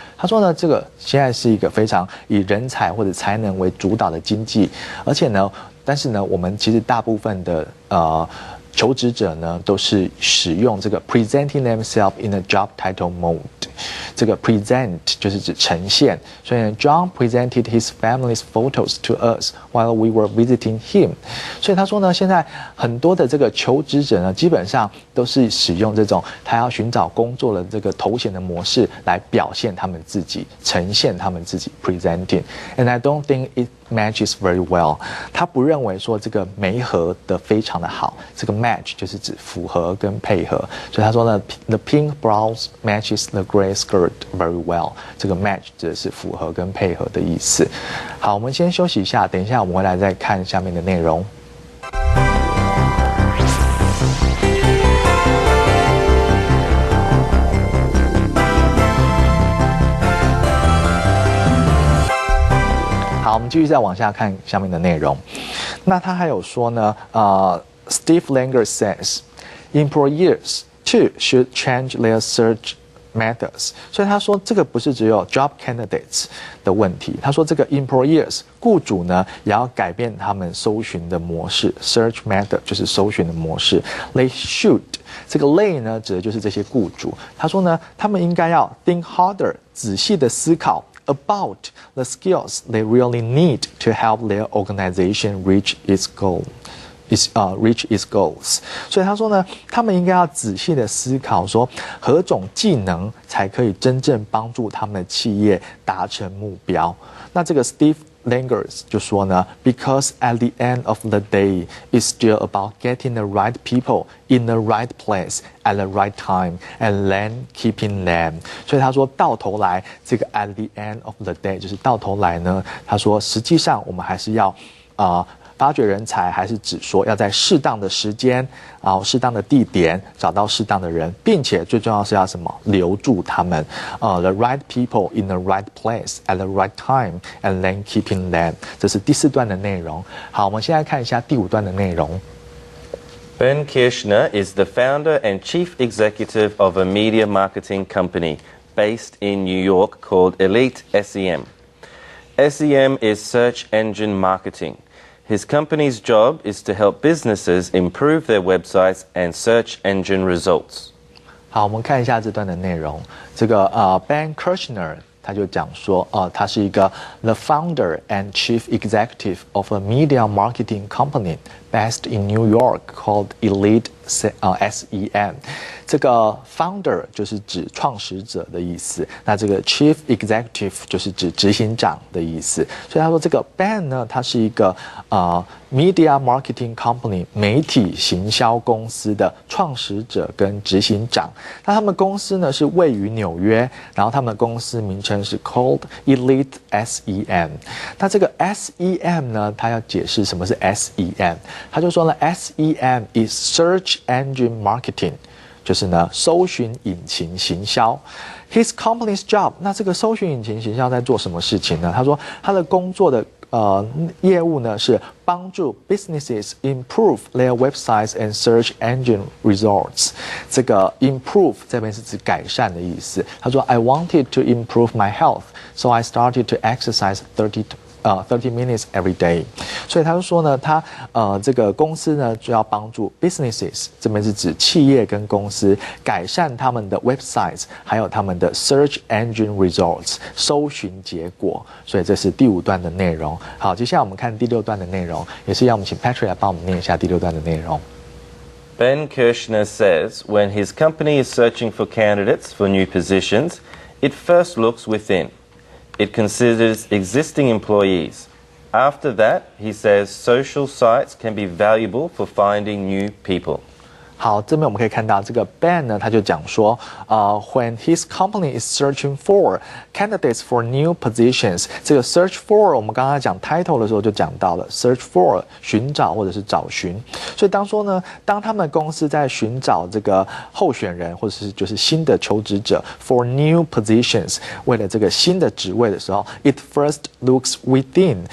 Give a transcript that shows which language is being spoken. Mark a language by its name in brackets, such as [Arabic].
[Chinese] 他说呢，这个现在是一个非常以人才或者才能为主导的经济，而且呢，但是呢，我们其实大部分的求职者呢，都是使用这个 [English] presenting themselves in a job title mode。 [Chinese] 这个 present 就是指呈现，所以呢 [English] John presented his family's photos to us while we were visiting him。 [Chinese] 所以他说呢，现在很多的这个求职者呢，基本上都是使用这种他要寻找工作的这个头衔的模式来表现他们自己，呈现他们自己 presenting。 [English] And I don't think it matches very well。 [Chinese] 他不认为说这个媒合的非常的好，这个 match 就是指符合跟配合，所以他说呢 ， [English] the pink blouse matches the gray skirt very well。 [Chinese] 这个 match 指的是符合跟配合的意思。好，我们先休息一下，等一下我们回来再看下面的内容。好，我们继续再往下看下面的内容。那他还有说呢， [English] Steve Langard says employers too should change their search methods。 [Chinese] 所以他说这个不是只有 [English] job candidates [Chinese] 的问题，他说这个 employers 雇主呢也要改变他们搜寻的模式 ， [English] search method [Chinese] 就是搜寻的模式。 They should 这个 they 呢指的就是这些雇主。他说呢，他们应该要 [English] think harder [Chinese] 仔细的思考。 [English] About the skills they really need to help their organization reach its goal。 reach its goals。 [Chinese] 所以他说呢，他们应该要仔细的思考说，何种技能才可以真正帮助他们的企业达成目标。那这个 Steve Langers 就说呢 [English] ，Because at the end of the day, it's still about getting the right people in the right place at the right time, and then keeping them。 [Chinese] 所以他说到头来，这个 at the end of the day 就是到头来呢，他说实际上我们还是要发掘人才，还是指说要在适当的时间适当的地点找到适当的人，并且最重要是要什么？留住他们。 [English] The right people in the right place at the right time, and then keeping them。 [Chinese] 这是第4段的内容。好，我们现在看一下第5段的内容。 [English] Ben Kirshner is the founder and chief executive of a media marketing company based in New York called Elite SEM. SEM is search engine marketing. His company's job is to help businesses improve their websites and search engine results. [Chinese] 好，我们看一下这段的内容。这个Ben Kirshner 他就讲说，他是一个 [English] the founder and chief executive of a media marketing company based in New York called Elite SEM。 [Chinese] 这个 founder 就是指创始者的意思，那这个 chief executive 就是指执行长的意思。所以他说这个 Ben 呢，他是一个 [English] media marketing company [Chinese] 媒体行销公司的创始者跟执行长。那他们公司呢是位于纽约，然后他们公司名称是 [English] called Elite SEM。 [Chinese] 那这个 SEM 呢，他要解释什么是 SEM， 他就说呢 [English] SEM is search engine marketing。 [Chinese] 就是呢，搜寻引擎行销。 [English] His company's job， [Chinese] 那这个搜寻引擎行销在做什么事情呢？他说他的工作的业务呢是帮助 [English] businesses improve their websites and search engine results。 [Chinese] 这个 improve 这边是指改善的意思。他说 [English] I wanted to improve my health, so I started to exercise 30 minutes every day。 [Chinese] 所以他就说呢，他这个公司呢就要帮助 businesses， 这边是指企业跟公司改善他们的 websites， 还有他们的 [English] search engine results [Chinese] 搜寻结果。所以这是第5段的内容。好，接下来我们看第6段的内容，也是要我们请 Patrick 来帮我们念一下第6段的内容。 [English] Ben Kirshner says when his company is searching for candidates for new positions, it first looks within. It considers existing employees. After that, he says social sites can be valuable for finding new people. [Chinese] 好，这边我们可以看到这个 Ben 呢，他就讲说 [English] when his company is searching for candidates for new positions， [Chinese] 这个 [English] search for [Chinese] 我们刚刚讲 title 的时候就讲到了 search for 寻找或者是找寻。所以当他们公司在寻找这个候选人或者是就是新的求职者 [English] for new positions， [Chinese] 为了这个新的职位的时候 ， [English] it first looks within。